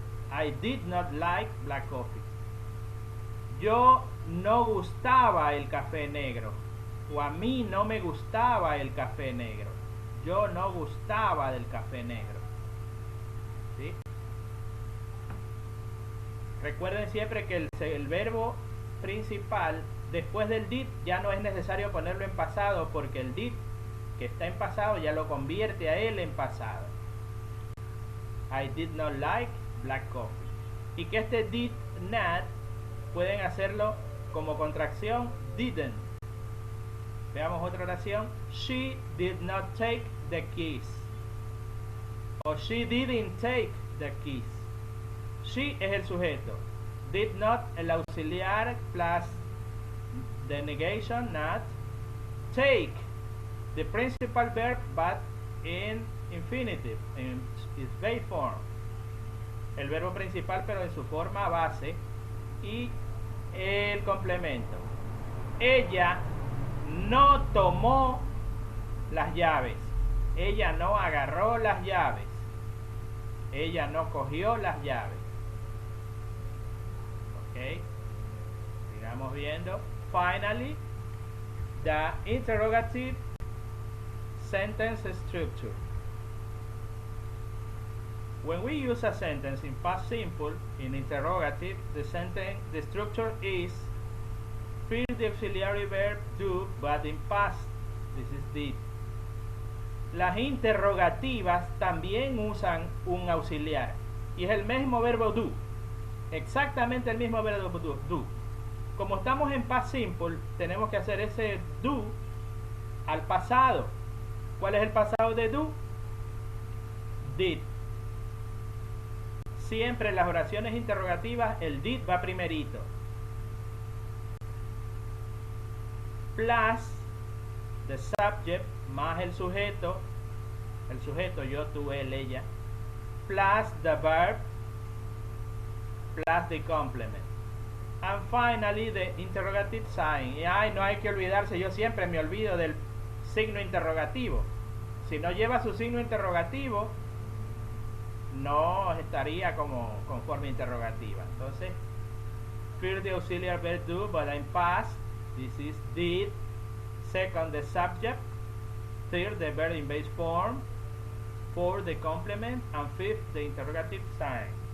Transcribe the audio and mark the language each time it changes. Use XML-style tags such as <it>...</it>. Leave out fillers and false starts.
<en>I did not like black coffee.</en> <es>Yo no gustaba el café negro. O a mí no me gustaba el café negro. Yo no gustaba del café negro. ¿Sí? Recuerden siempre que el verbo principal después del did ya no es necesario ponerlo en pasado, porque el did que está en pasado ya lo convierte a él en pasado.</es> <en>I did not like black coffee.</en> <es>Y que este did not pueden hacerlo como contracción didn't. Veamos otra oración.</es> <en>She did not take the keys. O she didn't take the keys. She</en> <es>es el sujeto.</es> <en>Did not</en> <es>el auxiliar</es> <en>plus the negation not. Take the principal verb but in infinitive, in its base form.</en> <es>El verbo principal pero en su forma base. Y el complemento. Ella no tomó las llaves. Ella no agarró las llaves. Ella no cogió las llaves. Ok. Sigamos viendo.</es> <en>Finally, the interrogative sentence structure. When we use a sentence in past simple, in interrogative, the structure is first the auxiliary verb do, but in past, this is did.</en> <es>Las interrogativas también usan un auxiliar y es el mismo verbo do, exactamente el mismo verbo do. Como estamos en past simple, tenemos que hacer ese do al pasado. ¿Cuál es el pasado de do? Did. Siempre en las oraciones interrogativas el did va primerito.</es> <en>Plus the subject</en> <es>más el sujeto yo, tú, él, ella,</es> <en>plus the verb, plus the complement. And finally the interrogative sign.</en> <es>Y no hay que olvidarse, yo siempre me olvido del signo interrogativo. Si no lleva su signo interrogativo, no estaría como forma interrogativa.</es> <en>Entonces, first the auxiliary verb do, but in past, this is did. Second, the subject. Third, the verb in base form. Fourth, the complement. And fifth, the interrogative sign.</en>